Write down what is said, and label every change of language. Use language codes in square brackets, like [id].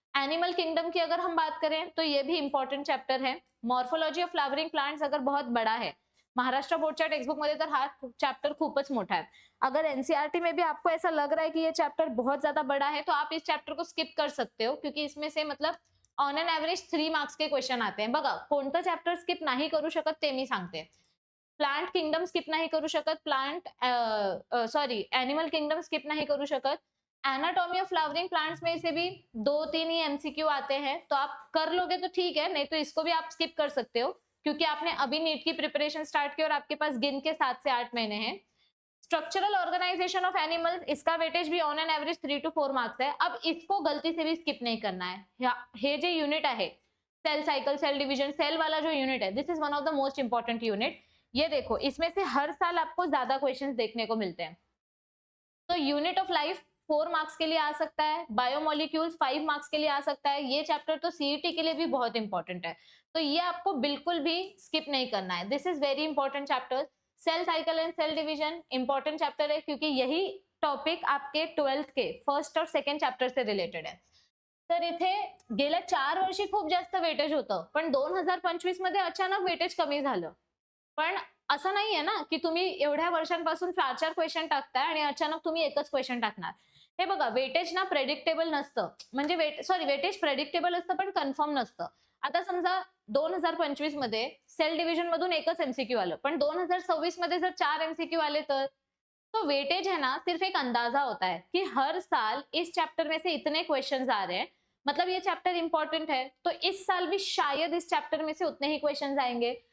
[hi] Animal kingdom की अगर हम बात करें तो ये भी इंपॉर्टेंट चैप्टर है. [mr] मॉर्फोलॉजी ऑफ फ्लावरिंग प्लांट्स [hi] अगर बहुत बड़ा है, [mr] महाराष्ट्र बोर्डच्या टेक्स्टबुक मध्ये तर हा चैप्टर खूपच मोठा है. [hi] अगर एनसीईआरटी में भी आपको ऐसा लग रहा है कि ये चैप्टर बहुत ज्यादा बड़ा है, तो आप इस चैप्टर को स्किप कर सकते हो, क्योंकि इसमें से मतलब ऑन एन एवरेज 3 मार्क्स के क्वेश्चन आते हैं. [mr] बघा, कोणतं चॅप्टर स्किप नाही करू शकत ते मी सांगते. प्लांट किंगडम स्किप नहीं करू शकत, एनिमल किंगडम स्किप नहीं करू शकत. [hi] एनाटॉमी ऑफ फ्लावरिंग प्लांट्स में से भी 2-3 ही एमसीक्यू आते हैं, तो आप कर लोगे तो ठीक है, नहीं तो इसको भी आप स्किप कर सकते हो, क्योंकि आपने अभी नीट की प्रिपरेशन स्टार्ट की और आपके पास गिन के 7 से 8 महीने हैं. स्ट्रक्चरल ऑर्गेनाइजेशन ऑफ एनिमल्स, इसका वेटेज भी on an average 3 to 4 marks है. अब इसको गलती से भी स्किप नहीं करना है. [mr] हे जे [hi] यूनिट है, cell cycle, cell division, cell वाला जो यूनिट है, [en] This is one of the most important unit. [hi] ये देखो, इसमें से हर साल आपको ज्यादा क्वेश्चंस देखने को मिलते हैं. तो यूनिट ऑफ लाइफ 4 मार्क्स के लिए आ सकता है, बायोमोलिक्यूल्स 5 मार्क्स के लिए आ सकता है. ये चैप्टर तो सीईटी के लिए भी बहुत इंपॉर्टेंट है, तो ये आपको बिल्कुल भी स्किप नहीं करना है. [en] This is very important chapter. [hi] Cell cycle and cell division important chapter है, क्योंकि यही टॉपिक आपके 12th के फर्स्ट और सेकंड चॅप्टर से रिलेटेड आहे. [mr] तर इथे गेल्या 4 वर्षी खूप जास्त वेटेज होतं, पण 2025 मध्ये अचानक वेटेज कमी झालं. पण असं नाहीये ना की तुम्ही एवढ्या वर्षांपासून 4-4 क्वेश्चन टाकताय आणि अचानक तुम्ही एकच क्वेश्चन टाकणार. हे बघा, वेटेज ना प्रेडिक्टेबल नसतं, म्हणजे वेटेज प्रेडिक्टेबल असतं पण कन्फर्म नसतं. आता समजा 2025 मध्ये सेल डिव्हिजन मधून एकच एमसीक्यू आलं, पण 2026 मध्ये जर 4 एमसीक्यू आले तर [hi] तो वेटेज है ना सिर्फ एक अंदाजा होता है कि हर साल इस चैप्टर में से इतने क्वेश्चंस आ रहे हैं, मतलब ये चैप्टर इंपॉर्टेंट है, तो इस साल भी शायद इस चैप्टर में से उतने ही क्वेश्चंस आएंगे.